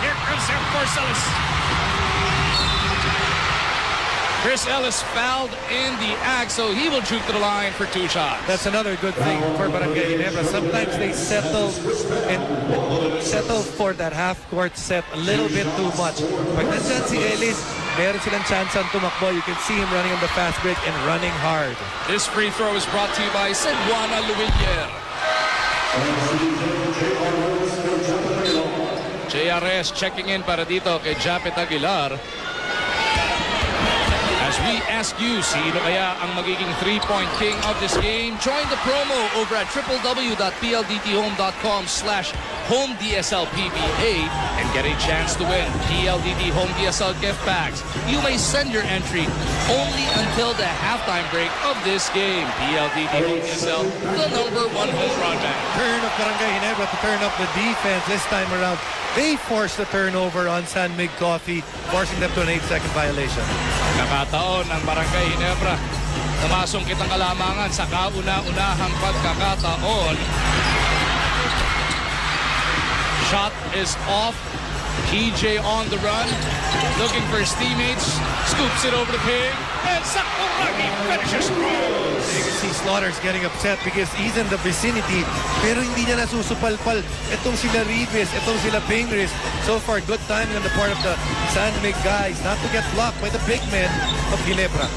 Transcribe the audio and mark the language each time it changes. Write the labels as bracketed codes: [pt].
[en] Here comes Air Force Ellis. Chris Ellis fouled in the act, so he will shoot to the line for 2 shots. That's another good thing for Barangay Ginebra. Sometimes they settle for that half-court set a little bit too much. [tl] Pag nandyan si Ellis, meron silang chance ang tumakbo. [en] You can see him running on the fast break and running hard. This free throw is brought to you by Seguana Luwilier. JRS checking in [tl] para dito kay [en] Japet Aguilar. As we ask you, [tl] sino kaya ang magiging [en] 3-point king of this game? Join the promo over at www.pldthome.com/HomeDSLPBA and get a chance to win PLDT Home DSL gift bags. You may send your entry only until the halftime break of this game. PLDT Home DSL, the #1 home broadband. Turn of Barangay Ginebra to turn up the defense this time around. They forced the turnover on San Mig Coffee, forcing them to an 8-second violation. [tl] Kakataon ng Barangay Ginebra na masungkit ang kalamangan sa kauna-unahang pagkakataon. [en] Shot is off. PJ on the run, looking for his teammates, scoops it over to Pig, and Sakuragi finishes strong. You can see Slaughter's getting upset because he's in the vicinity [tl] pero hindi niya nasusupalpal. Itong sila [en] REAVIS, itong sila Pingris. So far, good timing on the part of the San Mig guys not to get blocked by the big men of Ginebra.